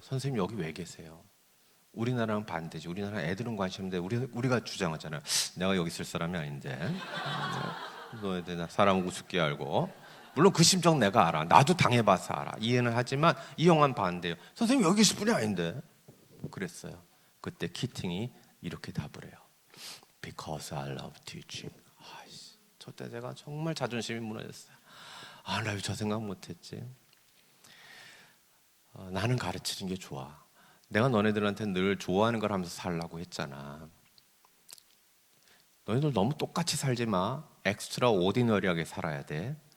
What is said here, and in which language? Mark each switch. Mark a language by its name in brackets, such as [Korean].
[Korean] 선생님 여기 왜 계세요? 우리나라는 반대지. 우리나라 애들은 관심 없는데 우리가 주장하잖아요. 내가 여기 있을 사람이 아닌데. 너희들 사람 우습게 알고. 물론 그 심정 내가 알아. 나도 당해봐서 알아. 이해는 하지만 이 형은 반대요. 선생님 여기 계실 분이 아닌데. 그랬어요. 그때 키팅이 이렇게 답을 해요. [English] Because I love teaching. [Korean] 저때 제가 정말 자존심이 무너졌어요. 나 왜 저 생각 못했지? 나는 가르치는 게 좋아. 내가 너네들한테 늘 좋아하는 걸 하면서 살라고 했잖아. 너희들 너무 똑같이 살지 마. 엑스트라 오디너리하게 살아야 돼.